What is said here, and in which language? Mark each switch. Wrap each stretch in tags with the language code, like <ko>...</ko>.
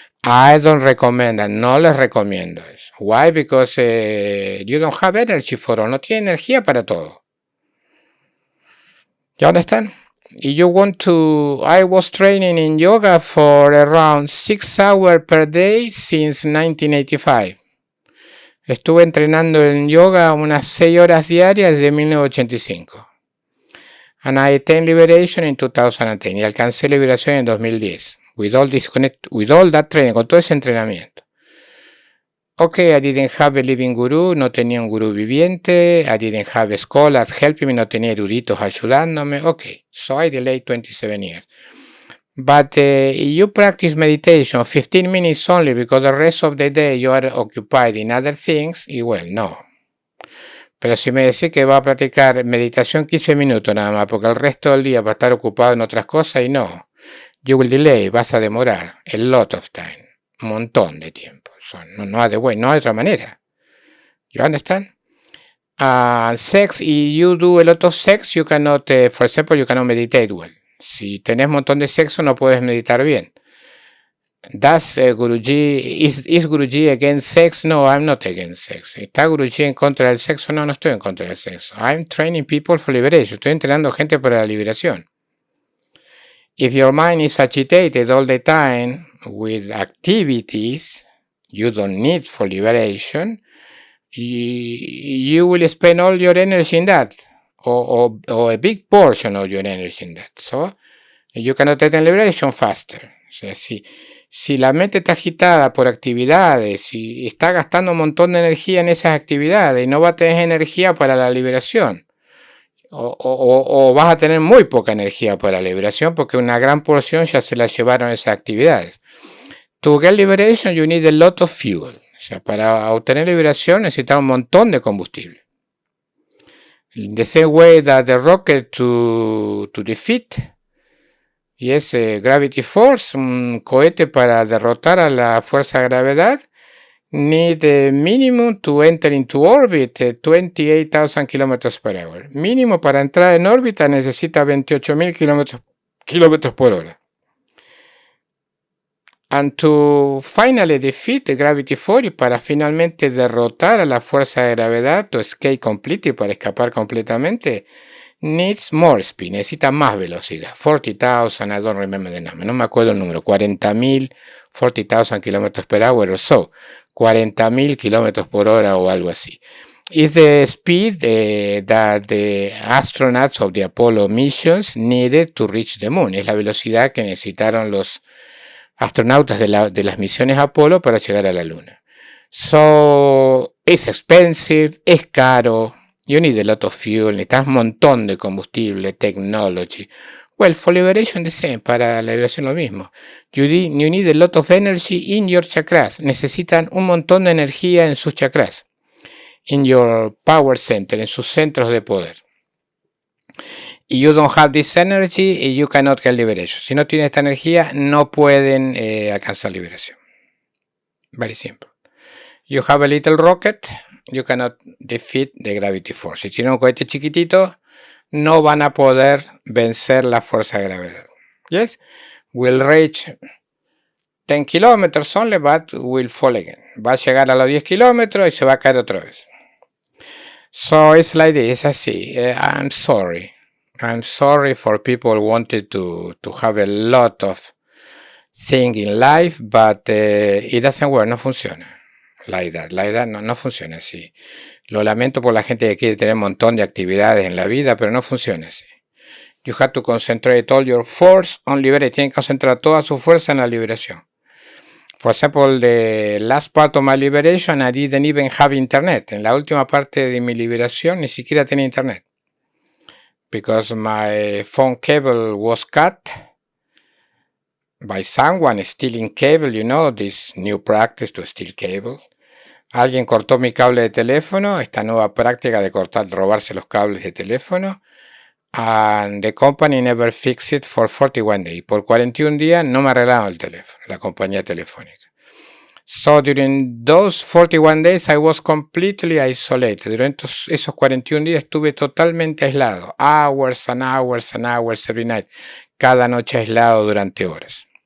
<en>I don't recommend that,</en> <es>no les recomiendo eso.</es> <en>Why? Because you don't have energy for all,</en> <es>no tiene energía para todo.</es> <en>You understand? You want to, I was training in yoga for around 6 hours per day since 1985.</en> <es>Estuve entrenando en yoga unas 6 horas diarias desde 1985.</es> <en>And I attained liberation in 2010.</en> <es>Y alcancé liberación en 2010.</es> <en>With all that training,</en> <es>con todo ese entrenamiento.</es> <en>Okay, I didn't have a living guru,</en> <es>no tenía un gurú viviente.</es> <en>I didn't have scholars helping me,</en> <es>no tenía eruditos ayudándome.</es> <en>Okay, so I delayed 27 years. But you practice meditation 15 minutes only because the rest of the day you are occupied in other things, y well, no.</en> <es>Pero si me decís que va a practicar meditación 15 minutos nada más, porque el resto del día va a estar ocupado en otras cosas, y no.</es> <en>You will delay,</en> <es>vas a demorar</es> <en>a lot of time,</en> <es>un montón de tiempo. So, no hay otra manera.</es> <en>You understand? Sex, y you do a lot of sex, you cannot, for example, you cannot meditate well.</en> <es>Si tenés un montón de sexo, no puedes meditar bien.</es> <en>Does Guruji, is Guruji against sex? No, I'm not against sex.</en> <es>¿Está Guruji en contra del sexo? No, no estoy en contra del sexo.</es> <en>I'm training people for liberation.</en> <es>Estoy entrenando gente para la liberación.</es> <en>If your mind is agitated all the time with activities you don't need for liberation, you will spend all your energy in that, or a big portion of your energy in that. So you cannot attain liberation faster.</en> <es>O sea, si la mente está agitada por actividades y está gastando un montón de energía en esas actividades y no va a tener energía para la liberación, o vas a tener muy poca energía para la liberación porque una gran porción ya se la llevaron esas actividades.</es> <en>To get liberation you need a lot of fuel.</en> <es>O sea, para obtener liberación necesitas un montón de combustible.</es> <en>In the same way that the rocket to defeat, yes, gravity force,</en> <es>un cohete para derrotar a la fuerza de gravedad,</es> <en>need a minimum to enter into orbit 28,000 kilometers per hour.</en> <es>Mínimo para entrar en órbita necesita 28,000 kilómetros por hora.</es> <en>And to finally defeat the gravity force,</en> <es>y para finalmente derrotar a la fuerza de gravedad,</es> <en>to escape completely,</en> <es>para escapar completamente,</es> <en>needs more speed,</en> <es>necesita más velocidad. 40,000,</es> <en>I don't remember the number,</en> <es>no me acuerdo el número, 40,000, 40,000 kilómetros per hour o so, 40,000 kilómetros por hora o algo así.</es> <en>Is the speed that the astronauts of the Apollo missions needed to reach the moon.</en> <es>Es la velocidad que necesitaron los astronautas de las misiones Apolo para llegar a la Luna.</es> <en>So, it's expensive,</en> <es>es caro,</es> <en>you need a lot of fuel,</en> <es>necesitas un montón de combustible,</es> <en>technology. Well, for liberation the same,</en> <es>para la liberación lo mismo.</es> <en>You need a lot of energy in your chakras,</en> <es>necesitan un montón de energía en sus chakras.</es> <en>In your power center,</en> <es>en sus centros de poder.</es> <en>You don't have this energy, you cannot get liberation.</en> <es>Si no tienen esta energía, no pueden alcanzar liberación.</es> <en>Very simple. You have a little rocket, you cannot defeat the gravity force.</en> <es>Si tienen un cohete chiquitito, no van a poder vencer la fuerza de gravedad.</es> <en>Yes? Will reach 10 kilometers only, but will fall again.</en> <es>Va a llegar a los 10 kilómetros y se va a caer otra vez.</es> <en>So it's like this, así. I'm sorry for people who wanted to have a lot of things in life, but it doesn't work,</en> <es>no funciona. La edad no funciona así. Lo lamento por la gente que quiere tener un montón de actividades en la vida, pero no funciona así.</es> <en>You have to concentrate all your force on liberation.</en> <es>Tienen que concentrar toda su fuerza en la liberación.</es> <en>For example, the last part of my liberation, I didn't even have internet.</en> <es>En la última parte de mi liberación ni siquiera tenía internet.</es> <en>Because my phone cable was cut by someone stealing cable, you know, this new practice to steal cable.</en> <es>Alguien cortó mi cable de teléfono, esta nueva práctica de robarse los cables de teléfono.</es> <en>And the company never fixed it for 41 days.</en> <es>Por 41 días no me arreglaron el teléfono, la compañía telefónica.</es> <en>So during those 41 days I was completely isolated.</en> <es>Durante esos 41 días estuve totalmente aislado.</es> <en>Hours and hours and hours every night.</en> <es>Cada noche aislado durante horas.</es>